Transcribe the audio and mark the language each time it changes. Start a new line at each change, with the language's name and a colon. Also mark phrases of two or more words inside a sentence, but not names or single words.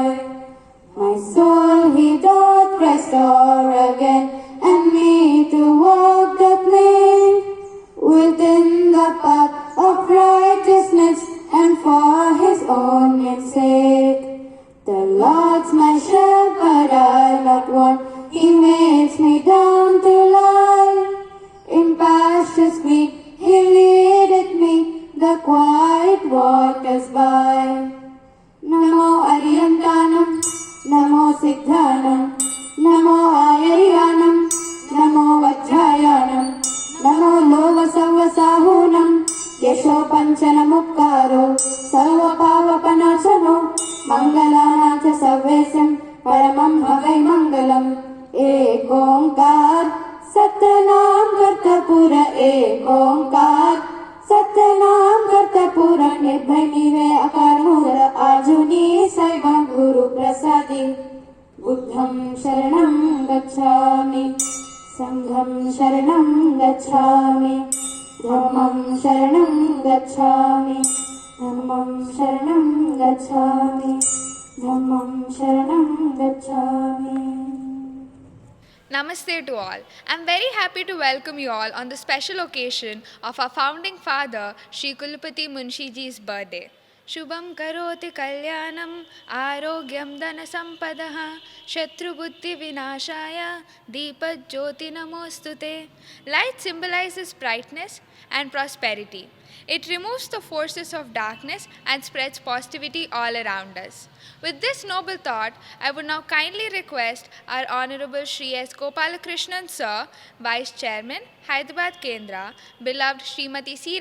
English: My soul he doth restore again, and me to walk doth lead within the path of righteousness, and for his own name's sake. The Lord's my shepherd, I not want. He makes me down to lie in pastures green. He leadeth me the quiet waters by.
Prakrit languages: णमो अरिहंताणं, णमो सिद्धाणं, णमो आयरियाणं, णमो उवज्झायाणं, णमो लोए सव्वसाहूणं, एसो पंचण Mukkaro, सव्व पावप्पणासणो, मंगलाणं च सव्वेसिं, पढमं हवइ मंगलं, एक
Punjabi: ਓਅੰਕਾਰ, ਸਤਿਨਾਮ ਕਰਤਾਪੁਰਖ, ਇਕ ਓਅੰਕਾਰ, ਸਤਿਨਾਮ ਕਰਤਾਪੁਰਖ, ਨਿਰਭਉ ਨਿਰਵੈਰ ਅਕਾਲ ਮੂਰਤਿ, ਅਜੂਨੀ ਸੈਭੰ ਗੁਰ ਪ੍ਰਸਾਦਿ,
Pali: Buddham Sharanam Gacchami, Sangham Sharanam Gacchami, Dhammam Sharanam Gacchami, Dhammam Sharanam Gacchami, Dhammam Sharanam Gacchami.
English: Namaste to all. I'm very happy to welcome you all on the special occasion of our founding father, Sri Kulpati Munshiji's birthday.
Sanskrit: शुभं करोति कल्याणम् आरोग्यं धन सम्पदः शत्रुबुद्धि विनाशाय दीप ज्योति नमोऽस्तुते.
English: Light symbolizes brightness and prosperity. It removes the forces of darkness and spreads positivity all around us. With this noble thought, I would now kindly request our Honorable Shri S. Gopalakrishnan Sir, Vice Chairman, Hyderabad Kendra, beloved Srimati C.